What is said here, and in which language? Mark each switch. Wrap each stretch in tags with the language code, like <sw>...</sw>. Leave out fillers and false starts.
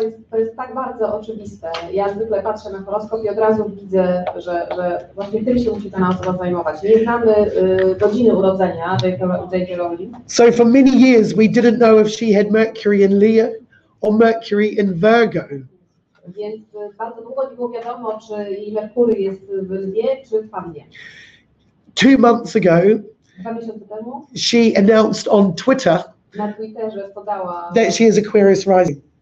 <pl>To jest tak bardzo oczywiste. Ja zwykle patrzę na horoskop i od razu widzę, że właśnie tym się musi ta osoba zajmować. Nie znamy godziny urodzenia J.K. Rowling.</pl> <en>So for many years we didn't know if she had Mercury in Leo or Mercury in Virgo.</en> <pl>Więc bardzo długo nie było wiadomo, czy jej Merkury jest w Lwie, czy w Pannie.</pl> <en>2 months ago,</en> <pl>2 miesiące temu</pl> <en>she announced on Twitter</en> <pl>na Twitterze podała,</pl> <en>that she is Aquarius rising.</en>